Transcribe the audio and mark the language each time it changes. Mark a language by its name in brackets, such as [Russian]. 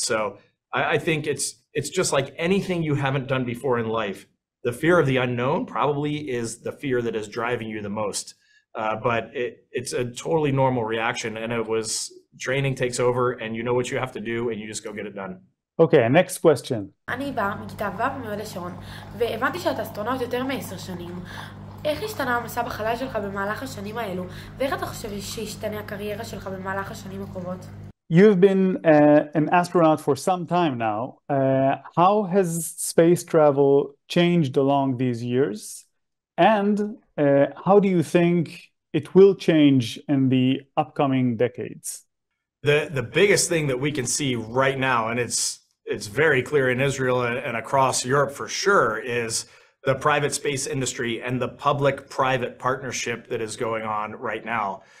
[English] So I think it's just like anything you haven't done before in life. The fear of the unknown probably is the fear that is driving you the most. But it's a totally normal reaction, and it was training takes over, and you know what you have to do, and you just go get it done. Okay, next question. [Hebrew] אני באה מכיתה ו' מהוד השרון, והבנתי שאתה אסטרונאוט יותר מ10 שנים. איך השתנה המסע בחלל שלך במהלך השנים האלו, ואיך אתה חושב שישתנה הקריירה שלך במהלך השנים הקרובות? [English] You've been an astronaut for some time now. How has space travel changed along these years? And how do you think it will change in the upcoming decades? The biggest thing that we can see right now, and it's very clear in Israel and across Europe for sure, is the private space industry and the public-private partnership that is going on right now.